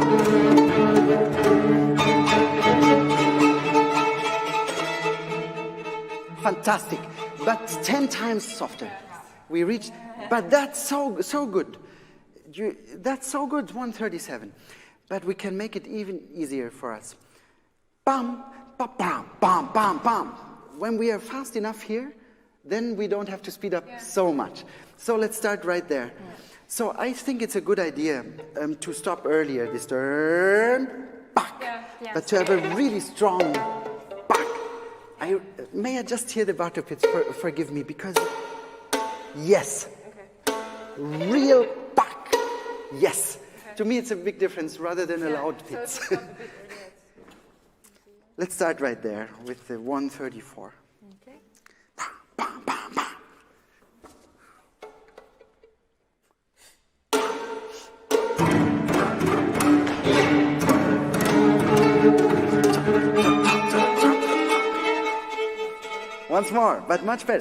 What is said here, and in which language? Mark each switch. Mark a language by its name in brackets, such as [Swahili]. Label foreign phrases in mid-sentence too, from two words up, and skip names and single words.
[English] Fantastic, but 10 times softer. We reached, but that's so good. That's so good, 137. But we can make it even easier for us. Bam, ba, bam, bam, bam, bam. When we are fast enough here, then we don't have to speed up so much. So let's start right there. So I think it's a good idea to stop earlier, this turn, back, but to have a really strong back. May I just hear the Bartopitz, forgive me, because, yes, real back, yes. To me it's a big difference rather than a loud pitch. Let's start right there with the 134. Okay. Bam, bam, bam. Once more, but much better.